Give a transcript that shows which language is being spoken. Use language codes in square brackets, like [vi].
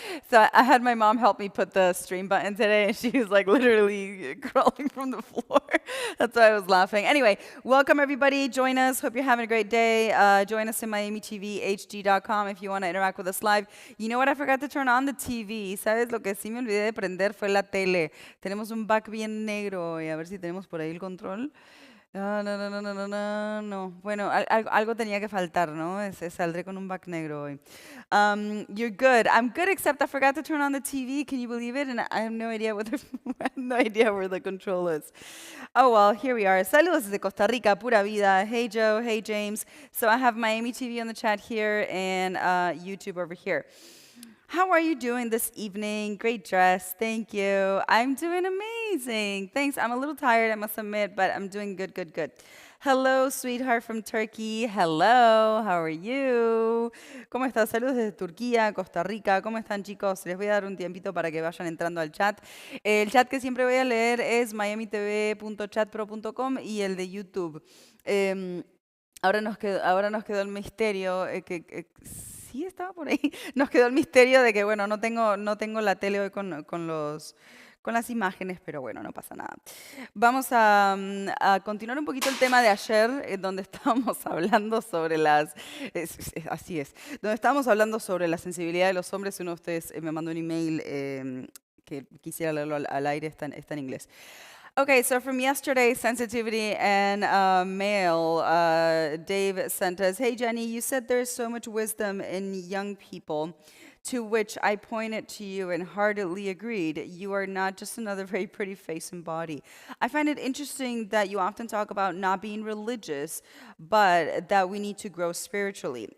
[en] So I had my mom help me put the stream button today, and she was like literally crawling from the floor. That's why I was laughing. Anyway, welcome everybody. Join us. Hope you're having a great day. Join us in MiamiTVHD.com if you want to interact with us live. You know what? I forgot to turn on the TV. [es] ¿Sabes? Lo que sí me olvidé de prender fue la tele. Tenemos un back bien negro y a ver si tenemos por ahí el control. No, no, no, no, no, no, no, no. Bueno, algo tenía que faltar, ¿no? Saldré con un back negro hoy. [en] You're good. I'm good, except I forgot to turn on the TV. Can you believe it? And I have no idea what I have no idea where the control is. Oh well, here we are. [es] Saludos desde Costa Rica, pura vida. [en] Hey Joe, hey James. So I have Miami TV on the chat here and YouTube over here. How are you doing this evening? Great dress. Thank you. I'm doing amazing. Thanks. I'm a little tired, I must admit, but I'm doing good, good, good. Hello, sweetheart from Turkey. Hello. How are you? [es] ¿Cómo estás? Saludos desde Turquía, Costa Rica. ¿Cómo están, chicos? Les voy a dar un tiempito para que vayan entrando al chat. El chat que siempre voy a leer es miamitv.chatpro.com y el de YouTube. Em, ahora nos quedó el misterio, sí estaba por ahí. Nos quedó el misterio de que, bueno, no tengo la tele hoy con las imágenes, pero bueno, no pasa nada. Vamos a continuar un poquito el tema de ayer, donde estábamos hablando sobre así es, donde estábamos hablando sobre la sensibilidad de los hombres. Uno de ustedes me mandó un email que quisiera leerlo al aire, está en inglés. [en] Okay, so from yesterday, sensitivity and mail, Dave sent us, "Hey Jenny, you said there's so much wisdom in young people, to which I pointed to you and heartily agreed. You are not just another very pretty face and body. I find it interesting that you often talk about not being religious, but that we need to grow spiritually.